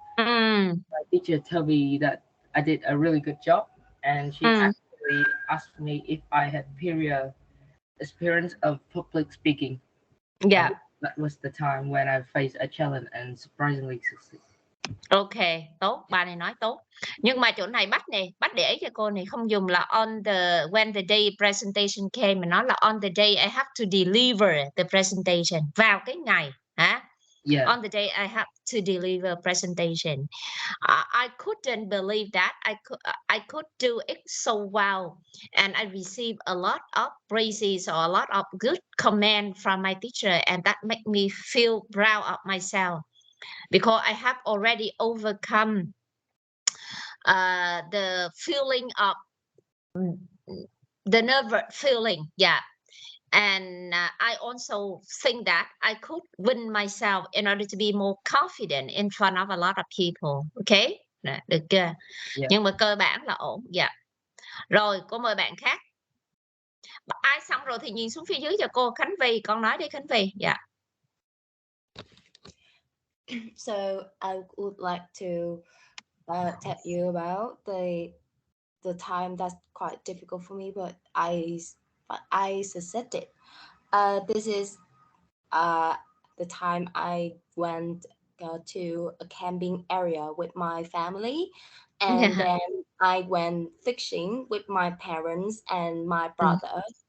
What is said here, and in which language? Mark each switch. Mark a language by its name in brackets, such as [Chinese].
[English] My teacher told me that I did a really good job, and she actually asked me if I had prior experience of public speaking. That was the time when I faced a challenge and surprisingly succeeded. [Vietnamese] Ok, tốt, bà này nói tốt. Nhưng mà chỗ này Bách để ý cho cô này, không dùng là [English] when the day presentation came, [Vietnamese] mà nói là [English] on the day I have to deliver the presentation, [Vietnamese] vào cái ngày hả? [English] On the day I have to deliver presentation. I couldn't believe that I could do it so well, and I received a lot of praises or a lot of good comments from my teacher, and that made me feel proud of myself. Because I have already overcome the feeling of the nervous feeling, And I also think that I could win myself in order to be more confident in front of a lot of people. [Vietnamese] Okay, nè, được chưa? [English] Yeah. [Vietnamese] Nhưng mà cơ bản là ổn. Dạ. Rồi, cô mời bạn khác. Ai xong rồi thì nhìn xuống phía dưới cho cô. Khánh Vy, con nói đi Khánh Vy. Dạ. [English] So I would like to tell you about the time that's quite difficult for me, but I succeeded. This is the time I went to a camping area with my family, and then I went fishing with my parents and my brother.